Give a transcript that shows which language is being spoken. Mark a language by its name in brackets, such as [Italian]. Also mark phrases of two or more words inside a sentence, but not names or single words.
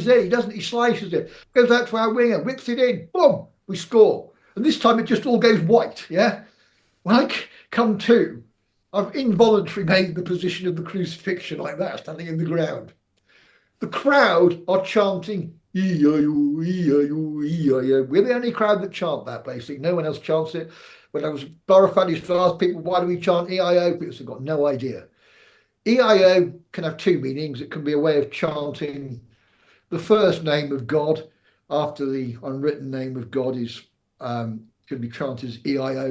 [English] He doesn't, he slices it, goes out to our winger, whips it in, boom, we score. And this time it just all goes white, yeah? When I come to, I've involuntarily made the position of the crucifixion like that, standing in the ground. The crowd are chanting, E-I-O, E-I-O, E-I-O. We're the only crowd that chant that, basically. No one else chants it. When I was Borough fan, I used to ask people, why do we chant E-I-O? People have got no idea. EIO can have 2 meanings. It can be a way of chanting the first name of God after the unwritten name of God is can be chanted as EIO.